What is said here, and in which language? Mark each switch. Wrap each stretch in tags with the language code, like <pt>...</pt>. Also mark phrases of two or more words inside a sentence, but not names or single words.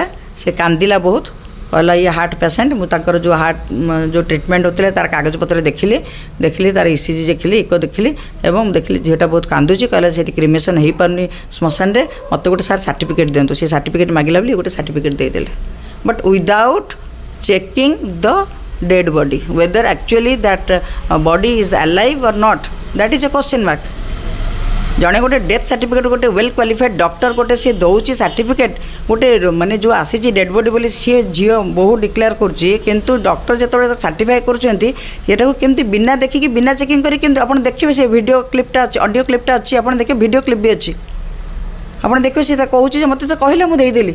<or>ସେ କାନ୍ଦିଲା ବହୁତ, କହିଲା ଇଏ</or> <en>heart patient.</en> <or>ମୁଁ ତାଙ୍କର ଯେଉଁ ଯେଉଁ ଟ୍ରିଟମେଣ୍ଟ ହେଉଥିଲା ତାର କାଗଜପତ୍ର ଦେଖିଲି, ତାର ECG ଦେଖିଲି, ଇକୋ ଦେଖିଲି, ଏବଂ ଦେଖିଲି ଝିଅଟା ବହୁତ କାନ୍ଦୁଛି। କହିଲା ସେଠି କ୍ରିମେସନ୍ ହେଇପାରୁନି ଶ୍ମଶାନରେ, ମୋତେ ଗୋଟେ ସାର୍ ସାର୍ଟିଫିକେଟ୍ ଦିଅନ୍ତୁ। ସେ ସାର୍ଟିଫିକେଟ୍ ମାଗିଲା ବୋଲି ଗୋଟେ ସାର୍ଟିଫିକେଟ୍ ଦେଇଦେଲେ,</or> <en>but without checking the dead body, whether actually that body is alive or not, that is a question mark.</en> <or>ଜଣେ ଗୋଟେ</or> <en>death certificate,</en> <or>ଗୋଟେ</or> <en>well qualified doctor</en> <or>ଗୋଟେ ସିଏ ଦେଉଛି ସାର୍ଟିଫିକେଟ୍, ଗୋଟେ ମାନେ ଯେଉଁ ଆସିଛି</or> <en>dead body</en> <or>ବୋଲି ସିଏ ଝିଅ ବୋହୁ ଡିକ୍ଲେୟାର କରୁଛି, କିନ୍ତୁ ଡକ୍ଟର ଯେତେବେଳେ ସାର୍ଟିଫାଏ କରୁଛନ୍ତି, ଏଟାକୁ କେମିତି ବିନା ଦେଖିକି ବିନା ଚେକିଂ କରି କେମିତି, ଆପଣ ଦେଖିବେ ସେ</or> <en>video clip</en> <or>ଅଛି,</or> <en>audio clip</en> <or>ଅଛି, ଆପଣ ଦେଖିବେ</or> <en>video clip</en> <or>ବି ଅଛି, ଆପଣ ଦେଖିବେ ସେ କହୁଛି ଯେ ମୋତେ ତ କହିଲେ ମୁଁ ଦେଇଦେଲି।</or>